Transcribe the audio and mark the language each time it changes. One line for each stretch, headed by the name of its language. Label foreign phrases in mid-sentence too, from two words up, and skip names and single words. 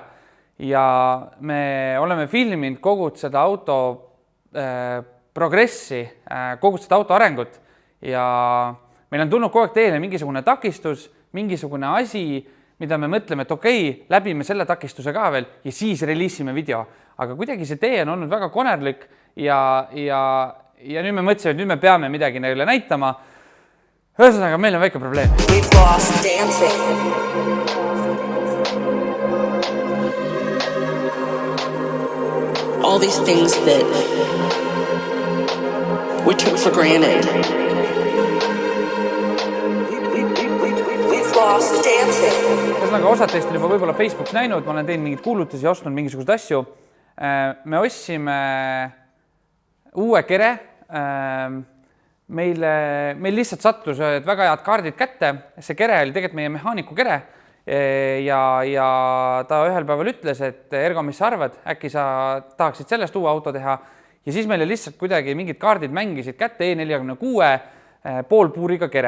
Estonian: Ja me oleme filminud kogu seda auto progressi, kogu seda auto arengut ja meil on tulnud kogu aeg teele mingisugune takistus, mingisugune asi, mida me mõtleme, et okei, läbime selle takistuse ka veel ja siis reliisime video. Aga kuidagi see tee on olnud väga konerlik ja nüüd me mõtlesime, et nüüd me peame midagi neile näitama. Ühesõnaga, meil on väike probleem.
English: All these things that we took for granted. We've lost dancing.
Estonian: Ühesõnaga, osad teist on juba võib-olla Facebookis näinud, ma olen teinud mingid kuulutusi ja ostnud mingisugused asju. Me ostsime uue kere. Meil lihtsalt sattus väga head kaardid kätte. See kere oli tegelikult meie mehaaniku kere ja ta ühel päeval ütles, et Ergo, mis sa arvad, äkki sa tahaksid sellest uue auto teha ja siis meile lihtsalt kuidagi mingid kaardid mängisid kätte E46 poolpuuriga kere.